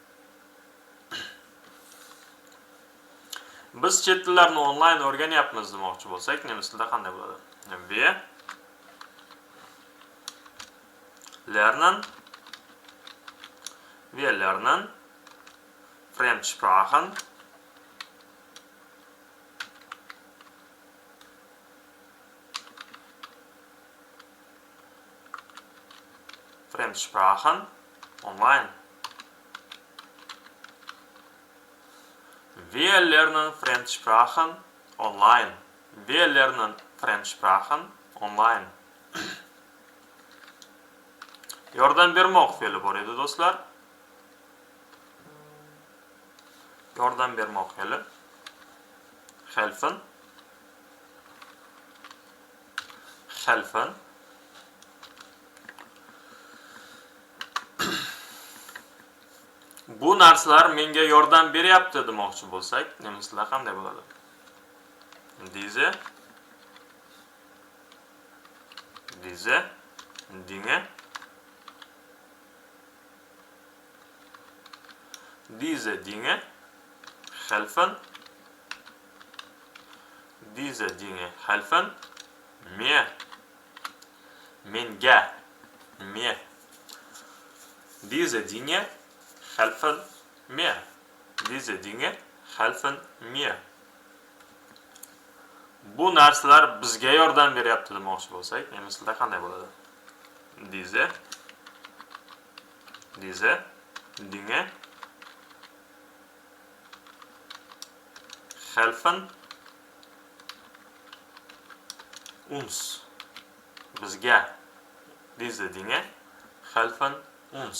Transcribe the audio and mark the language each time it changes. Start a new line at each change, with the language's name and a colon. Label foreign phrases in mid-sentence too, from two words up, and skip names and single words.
Uzbek: Biz chet tillarni onlayn o'rganyapmiz demoqchi bo'lsak, nemis tilida qanday bo'ladi?
German: Wir lernen Fremdsprachen online. Wir lernen Fremdsprachen online. Wir lernen Fremdsprachen online.
Uzbek: Yordam bermoq fe'li bor edi do'stlar. Yordam bermoq fe'li.
German: Helfen.
Uzbek: Bu narsalar menga yordam beryapti demoqchi bo'lsak, nemislar qanday bo'ladi?
German: Diese Dinge helfen mir menga mir Diese Dinge helfen mir. Diese Dinge helfen mir.
Uzbek: Bu narsalar bizga yordam beryapti demoqchi bo'lsak, nemislar qanday bo'ladi?
German: Diese Dinge helfen uns. Bizga. Diese Dinge helfen uns.